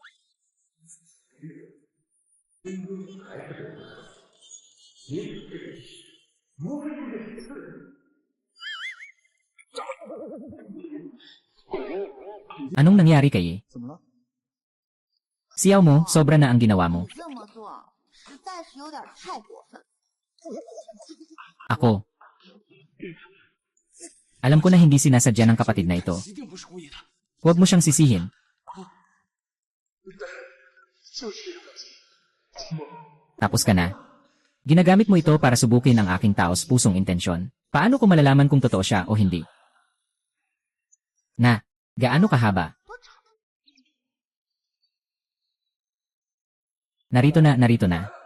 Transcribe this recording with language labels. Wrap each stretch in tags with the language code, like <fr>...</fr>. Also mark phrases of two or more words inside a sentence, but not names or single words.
<tl>Anong nangyari kay?</tl> <zh>怎么了？</zh> <tl>Siyaw mo, sobra na ang ginawa mo.</tl> <zh>这么做实在是有点太过分。</zh> <tl>Ako. Alam ko na hindi sinasadya ng kapatid na ito.</tl> <zh>一定不是故意的。</zh> <tl>Huwag mo siyang sisihin.</tl> <zh>就是这样子。</zh> <tl>Tapos ka na. Ginagamit mo ito para subukin ang aking taos pusong intensyon. Paano ko malalaman kung totoo siya o hindi? Na, gaano kahaba? Narito na.</tl>